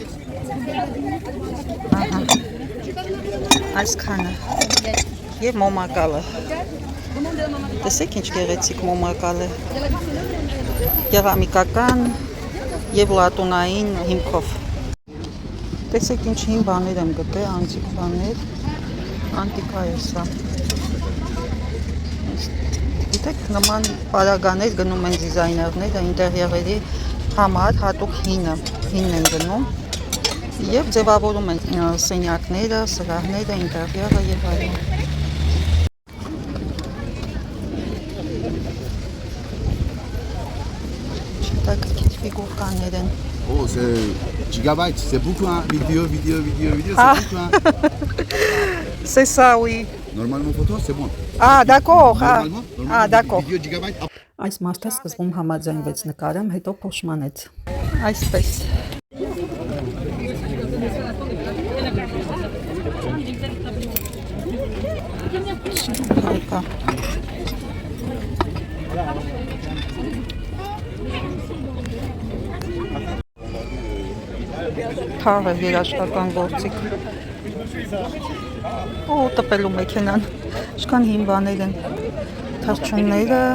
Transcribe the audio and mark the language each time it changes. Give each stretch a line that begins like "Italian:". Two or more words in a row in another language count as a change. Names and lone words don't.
Armenian: Ահա։ Այսքանը։ Եվ մոմակալը։ Տեսեք ինչ գեղեցիկ մոմակալ է, կերամիկական և լատունային հիմքով։ Տեսեք ինչ հին բաներ եմ գտել, անտիկ բաներ, անտիկա է սա։ Գիտեք, նման պարագաներ գնում են դիզայներները, ինտերիերերի համար հատուկ հինն են գնում և ձևավորում են սենյակները, սրահները, ինտերիերը և այլն։
French: Oh, c'est gigabyte, c'est beaucoup, hein? Vidéo, c'est beaucoup, hein? C'est ça, oui. Normalement, photo, c'est bon. Ah, d'accord. Normalement, Ah, d'accord. Vidéo gigabyte.
Armenian: Այս մարդը սկզբում համաձայնվեց նկարեմ, հետո փոշմանեց։ Այսպես։ Հարկա։ Թաղը երաշտական գործիք։ Ու տպելու մեքենան։ Շքան հին բաներ են։ Թռչունները։